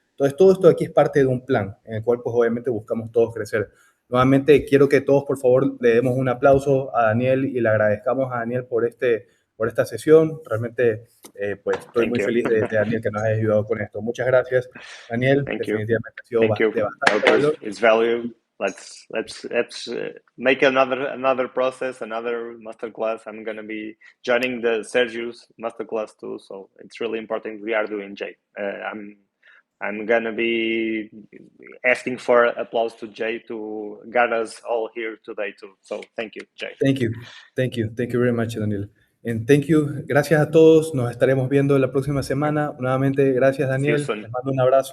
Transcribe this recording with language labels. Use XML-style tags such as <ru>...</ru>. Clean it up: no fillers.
<es>Entonces, todo esto aquí es parte de un plan en el cual, pues, obviamente buscamos todos crecer. Nuevamente, quiero que todos, por favor, le demos un aplauso a Daniel y le agradezcamos a Daniel por esta sesión. Realmente, pues, estoy muy feliz de Daniel que nos haya ayudado con esto. Muchas gracias, Daniel. Definitivamente ha sido de bastante valor.</es> <en>It's value. Let's make another process, another masterclass. I'm going to be joining the Sergio's masterclass too, so it's really important we are doing, Jay. I'm going to be asking for applause to Jay to get us all here today too. So thank you, Jay. Thank you very much, Daniel. And thank you.</en> <es>Gracias a todos. Nos estaremos viendo la próxima semana. Nuevamente, gracias, Daniel. Les mando un abrazo.</es>